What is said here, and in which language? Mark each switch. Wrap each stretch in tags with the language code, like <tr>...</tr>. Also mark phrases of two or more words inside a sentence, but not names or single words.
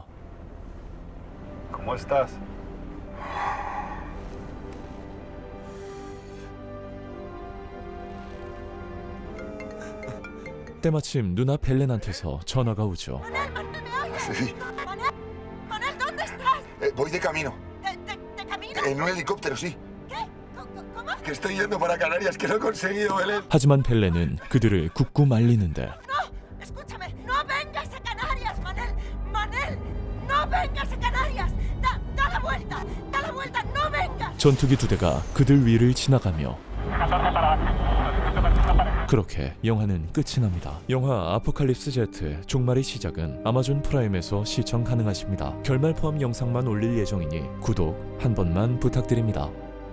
<es>¿Cómo estás?</es> <ko>때마침 누나 벨렌한테서 전화가 오죠.</ko> <es>Sí. Manel, ¿dónde estás? Voy de camino. ¿De camino? En un helicóptero, sí. ¿Qué? ¿Cómo? Que estoy yendo para Canarias, que lo he conseguido, Belén.</es> <ko>하지만 벨렌은 그들을 굳고 말리는데</ko> <es>No, escúchame, no vengas a Canarias, Manel. Manel, no vengas a Canarias. Da la vuelta, no vengas.</es> <ko>전투기 2대가 그들 위를 지나가며 그렇게 영화는 끝이 납니다. 영화 아포칼립스 제트 종말의 시작은 아마존 프라임에서 시청 가능하십니다. 결말 포함 영상만 올릴 예정이니 구독 한 번만 부탁드립니다.</ko>